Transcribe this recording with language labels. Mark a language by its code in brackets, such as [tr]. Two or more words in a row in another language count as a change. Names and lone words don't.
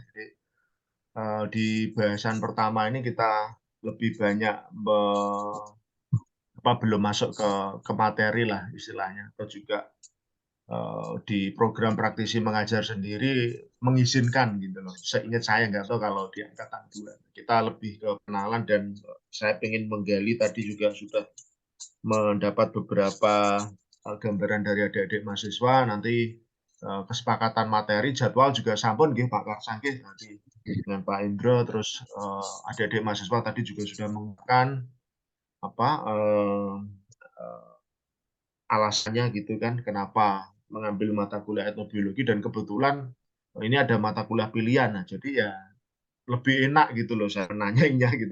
[id] Jadi di bahasan pertama ini kita lebih banyak belum masuk ke materi lah istilahnya, atau juga di program praktisi mengajar sendiri mengizinkan gitu loh. Seingat saya nggak tahu kalau di angkatan 2 kita lebih ke kenalan, dan saya ingin menggali tadi juga sudah mendapat beberapa gambaran dari adik-adik mahasiswa. Nanti kesepakatan materi jadwal juga [jv] sampun nggih [id] Pak Karsa nggih nanti dengan Pak Indro, terus adik-adik mahasiswa tadi juga sudah mengungkapkan apa alasannya gitu kan kenapa mengambil mata kuliah etnobiologi, dan kebetulan ini ada mata kuliah pilihan. Nah, jadi ya lebih enak gitu loh saya nanyanya gitu.